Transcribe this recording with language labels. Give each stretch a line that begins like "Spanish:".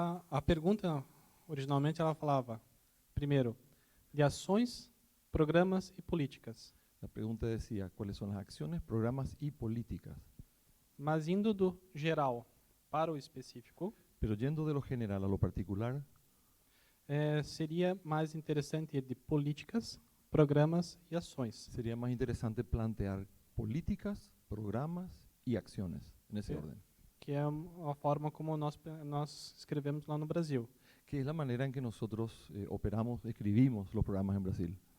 Portuguese: A pergunta, originalmente, ela falava, primeiro, de ações, programas e políticas.
Spanish: La pregunta decía, ¿cuáles son las acciones, programas y políticas?
Portuguese: Mas indo do geral para o específico,
Spanish: Pero yendo de lo general a lo particular,
Portuguese: seria mais interessante ir de políticas, programas e ações.
Spanish: sería más interesante plantear políticas, programas y acciones en ese Sí. orden,
Portuguese: Que é a forma como nós escrevemos lá no Brasil.
Spanish: que es la manera en que nosotros operamos, escribimos los programas en Brasil.